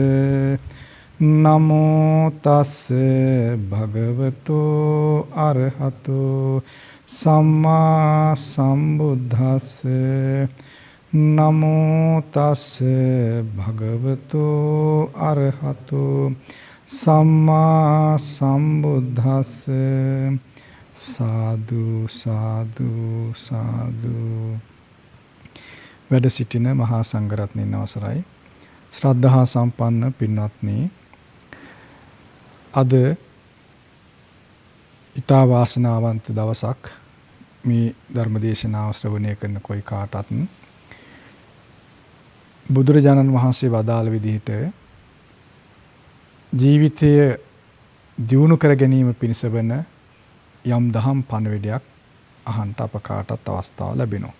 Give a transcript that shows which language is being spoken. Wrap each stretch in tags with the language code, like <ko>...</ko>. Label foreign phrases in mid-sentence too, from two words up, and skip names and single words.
<pi>නමෝ තස් භගවතෝ අරහතෝ සම්මා සම්බුද්දස්ස නමෝ තස් භගවතෝ අරහතෝ සම්මා සම්බුද්දස්ස සාදු සාදු සාදු.</pi> <si>වැඩ සිටින මහා සංඝරත්නයන් අවසරයි, ශ්‍රද්ධා සම්පන්න පින්වත්නි, අද ඊතා වාසනාවන්ත දවසක්. මේ ධර්මදේශනාව ශ්‍රවණය කරන කොයි කාටත් බුදුරජාණන් වහන්සේ වදාළ විදිහට ජීවිතය දියුණු කර ගැනීම පිණිස වන යම් දහම් පණිවිඩයක් අහන්ට අප කාටත් අවස්ථාව ලැබෙනවා.</si>